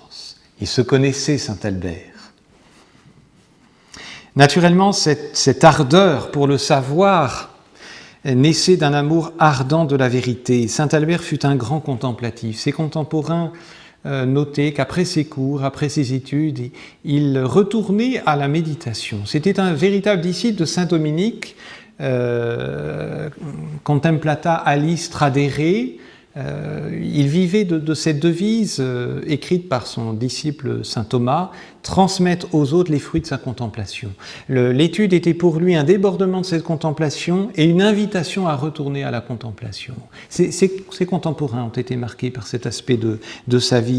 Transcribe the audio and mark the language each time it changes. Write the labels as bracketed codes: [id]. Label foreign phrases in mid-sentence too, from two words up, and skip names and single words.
[fr] » Il se connaissait, saint Albert. Naturellement, cette ardeur pour le savoir naissait d'un amour ardent de la vérité. Saint Albert fut un grand contemplatif. Ses contemporains notaient qu'après ses cours, après ses études, il retournait à la méditation. C'était un véritable disciple de saint Dominique, [la] contemplata alis tradere. [fr] Il vivait de cette devise écrite par son disciple saint Thomas, transmettre aux autres les fruits de sa contemplation. L'étude était pour lui un débordement de cette contemplation et une invitation à retourner à la contemplation. Ses contemporains ont été marqués par cet aspect de sa vie.